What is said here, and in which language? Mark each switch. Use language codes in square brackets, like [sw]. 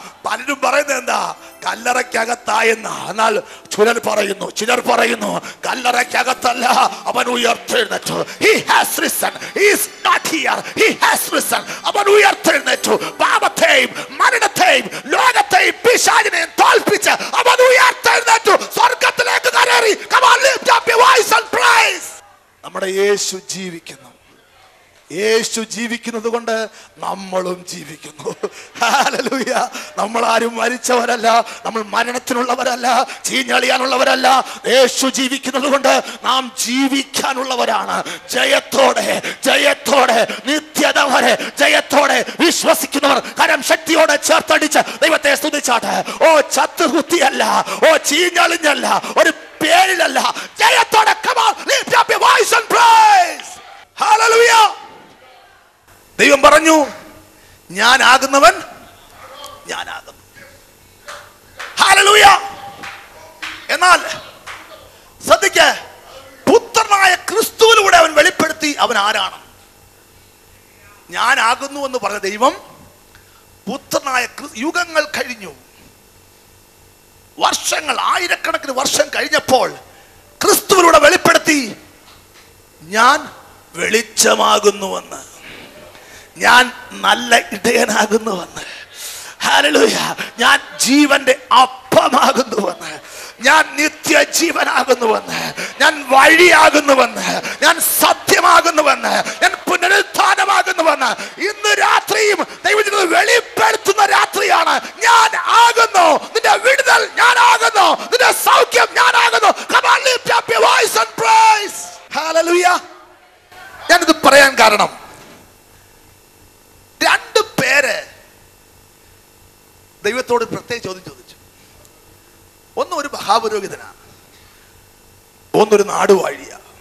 [ml] പലരും പറയുന്നത് എന്താ? കല്ലറയ്ക്കകത്തായെന്ന. എന്നാൽ ചിലർ പറയുന്നു കല്ലറയ്ക്കകത്തല്ല, അവൻ ഉയർത്തെഴുന്നേറ്റു. [en] He has risen. He is not here. He has risen. [ml] അവൻ ഉയർത്തെഴുന്നേറ്റു. പാപത്തെയും മരണത്തെയും ലോകത്തെയും പിശാചിനെയും തോൽപ്പിച്ച് അവൻ ഉയർത്തെഴുന്നേറ്റു. സ്വർഗ്ഗത്തിലേക്ക് കയറി. [en] Come on, lift up your voice and praise. [ml] നമ്മുടെ യേശു ജീവിക്കുന്നു. യേശു ജീവിക്കുന്നത് കൊണ്ട് നമ്മളും ജീവിക്കുന്നു. ഹല്ലേലൂയ. നമ്മൾ ആരും മരിച്ചവരല്ല, നമ്മൾ മരണത്തിനുള്ളവരല്ല, ചീഞ്ഞളിയാനുള്ളവരല്ല. യേശു ജീവിക്കുന്നത് കൊണ്ട് നാം ജീവിക്കാനുള്ളവരാണ്. ജയത്തോടെ ജയത്തോടെ നിത്യത വരെ ജയത്തോടെ വിശ്വസിക്കുന്നവർ കരം ശക്തിയോടെ ചേർത്തടിച്ച് ദൈവത്തെ സ്തുതിച്ചാട്ടെ. ഓ, ചത്തുകുത്തിയല്ല, ഓ ചീഞ്ഞളിഞ്ഞല്ല, ഒരു പേരിലല്ല, ജയത്തോടെ. [en] Come on, lift up your voice and praise. [ml] Hallelujah. ദൈവം പറഞ്ഞു, ഞാൻ ആകുന്നവൻ ഞാനാകുന്നു. ഹല്ലേലൂയ. എന്നാൽ ശ്രദ്ധിക്ക, പുത്രനായ ക്രിസ്തുവിലൂടെ അവൻ വെളിപ്പെടുത്തി അവൻ ആരാണ്. ഞാനാകുന്നു എന്ന് പറഞ്ഞ ദൈവം പുത്രനായ യുഗങ്ങൾ കഴിഞ്ഞു, വർഷങ്ങൾ, ആയിരക്കണക്കിന് വർഷം കഴിഞ്ഞപ്പോൾ ക്രിസ്തുവിലൂടെ വെളിപ്പെടുത്തി ഞാൻ വെളിച്ചമാകുന്നുവെന്ന്, ഞാൻ നല്ല ഇടയനാകുന്നുവെന്ന്. ഹല്ലേലൂയ. ഞാൻ ജീവന്റെ അപ്പമാകുന്നുവെന്ന്, ഞാൻ നിത്യജീവനാകുന്നുവെന്ന്, ഞാൻ വഴിയാകുന്നുവെന്ന്, ഞാൻ സത്യമാകുന്നുവെന്ന്, ഞാൻ പുനരുത്ഥാനമാകുന്നുവെന്ന് ഇന്ന് രാത്രിയും ദൈവത്തിന് വെളിപ്പെടുത്തുന്ന രാത്രിയാണ്. ഞാൻ ആകുന്നു, നിന്റെ വിടുതൽ ഞാനാകുന്നു, നിന്റെ സൗഖ്യം ഞാനാകുന്നു. [en] Come on, lift up your voice and praise. Hallelujah. [ml] ഞാനിത് പറയാൻ കാരണം, 2 പേര് ദൈവത്തോട് പ്രത്യേക ചോദ്യം ചോദിച്ചു. ഒന്ന് ഒരു മഹാപുരോഹിതനാണ്, ഒന്നൊരു നാടുവാഴിയാ.